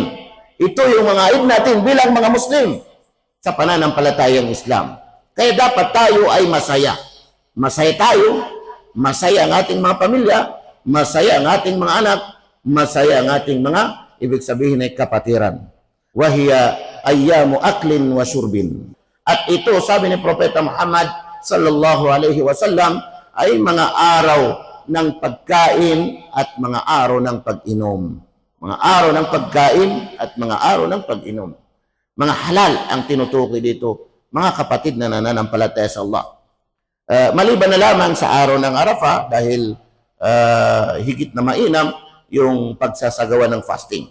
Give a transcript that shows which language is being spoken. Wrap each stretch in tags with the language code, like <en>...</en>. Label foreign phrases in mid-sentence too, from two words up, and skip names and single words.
<tl>Ito yung mga Eid natin bilang mga Muslim sa pananampalatayang Islam. Kaya dapat tayo ay masaya. Masaya tayo, masaya ang ating mga pamilya, masaya ang ating mga anak, masaya ang ating mga, ibig sabihin ay kapatiran.</tl> <ar>وهي أيام أكل وشرب.</ar> <tl>At ito, sabi ni Propeta Muhammad</tl> <ar>صلى الله عليه وسلم,</ar> <tl>ay mga araw ng pagkain at mga araw ng pag-inom. Mga araw ng pagkain at mga araw ng pag-inom. Mga halal ang tinutukoy dito, mga kapatid na nananampalataya sa Allah. Maliban na lamang sa araw ng Arafah dahil higit na mainam yung pagsasagawa ng fasting.</tl>